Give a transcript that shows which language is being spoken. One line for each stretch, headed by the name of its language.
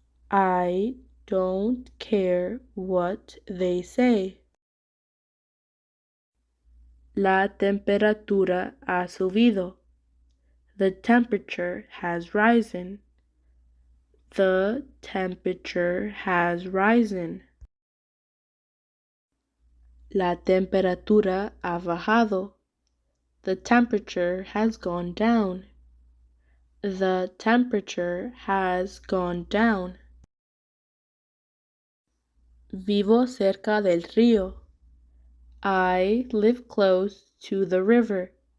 English: I don't care what they say.
Spanish: La temperatura ha subido.
English: The temperature has risen. The temperature has risen.
Spanish: La temperatura ha bajado.
English: The temperature has gone down. The temperature has gone down.
Spanish: Vivo cerca del río.
English: I live close to the river.